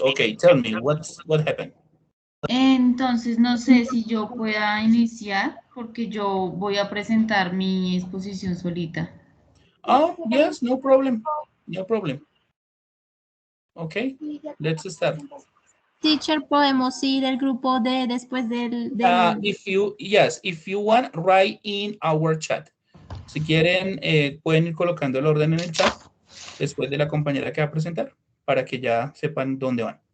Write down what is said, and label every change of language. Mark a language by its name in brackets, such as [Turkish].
[English] Okay, tell me what happened. [Spanish] Entonces, no sé si yo pueda iniciar porque yo voy a presentar mi exposición solita. [English] Oh, yes, no problem. No problem. Okay, let's start. [Spanish] Teacher, podemos ir del grupo D después del... [English] If you want, write in our chat. [Spanish] Si quieren, pueden ir colocando el orden en el chat después de la compañera que va a presentar para que ya sepan dónde van.